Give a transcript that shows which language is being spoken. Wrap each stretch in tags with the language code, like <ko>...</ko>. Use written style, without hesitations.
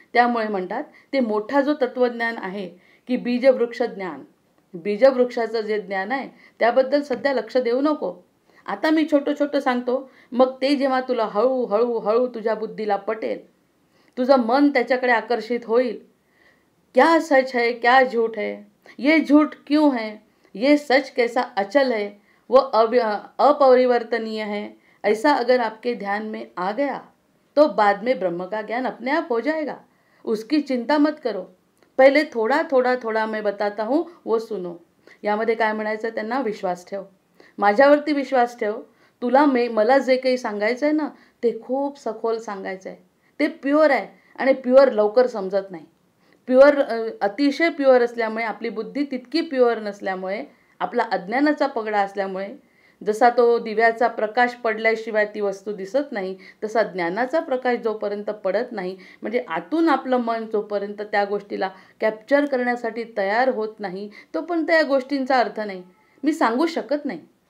<mr>त्यामुळे म्हणतात ते मोठा जो तत्वज्ञान आहे की बीजवृक्ष ज्ञान, बीजवृक्षाचं जे ज्ञान आहे त्याबद्दल सध्या लक्ष देऊ नको. आता मी छोटं छोटं सांगतो, मग ते जेव्हा तुला हळूहळू हळू तुझ्या बुद्धीला पटेल, तुझं मन त्याच्याकडे आकर्षित होईल.</mr> <hi>क्या सच है क्या झूठ है, ये झूठ क्यों है, ये सच कैसा अचल है वो अपरिवर्तनीय है, ऐसा अगर आपके ध्यान में आ गया तो बाद में ब्रह्म का ज्ञान अपने आप हो जाएगा. उसकी चिंता मत करो, पहिले थोड़ा थोड़ा थोड़ा मैं बताता हूँ वो सुनो.</hi> <mr>यामध्ये काय म्हणायचं, त्यांना विश्वास ठेव, माझ्यावरती विश्वास ठेव. तुला मला जे काही सांगायचं आहे ना ते खूप सखोल सांगायचं आहे, ते प्युअर आहे आणि प्युअर लवकर समजत नाही. प्युअर अतिशय प्युअर असल्यामुळे, आपली बुद्धी तितकी प्युअर नसल्यामुळे, आपला अज्ञानाचा पगडा असल्यामुळे, जसा तो दिव्याचा प्रकाश पडल्याशिवाय ती वस्तू दिसत नाही, तसा ज्ञानाचा प्रकाश जोपर्यंत पडत नाही, म्हणजे आतून आपलं मन जोपर्यंत त्या गोष्टीला कॅप्चर करण्यासाठी तयार होत नाही, तोपर्यंत या गोष्टींचा अर्थ नाही. मी सांगू शकत नाही.</mr>